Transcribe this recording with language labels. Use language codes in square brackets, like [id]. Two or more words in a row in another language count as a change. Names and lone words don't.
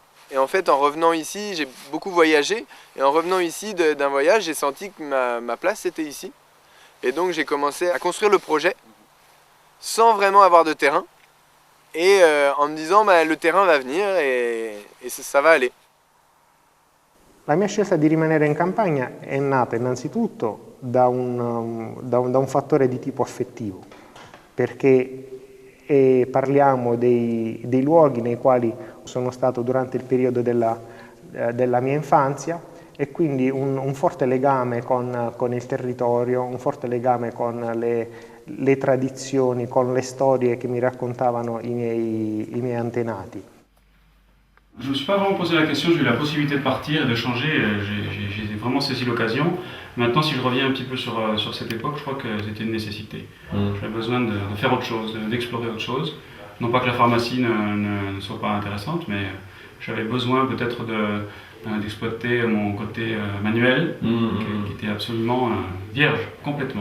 [fr] Et en fait, en revenant ici, j'ai beaucoup voyagé. Et en revenant ici d'un voyage, j'ai senti que ma place c'était ici. Et donc, j'ai commencé à construire le projet sans vraiment avoir de terrain. Et en me disant, le terrain va venir et ça va aller. [it] La mia scelta di rimanere in campagna è nata innanzitutto da un fattore di tipo affettivo, perché parliamo dei luoghi nei quali sono stato durante il periodo della mia infanzia e quindi un forte legame con il territorio, un forte legame con le tradizioni, con le storie che mi raccontavano i miei antenati. [fr] Je ne me suis pas vraiment posé la question, j'ai eu la possibilité de partir et de changer, j'ai vraiment saisi l'occasion. Maintenant, si je reviens un petit peu sur cette époque, je crois que c'était une nécessité. J'avais besoin de faire autre chose, d'explorer autre chose. Non pas que la pharmacie ne soit pas intéressante, mais j'avais besoin peut-être d'exploiter mon côté manuel, qui était absolument vierge, complètement.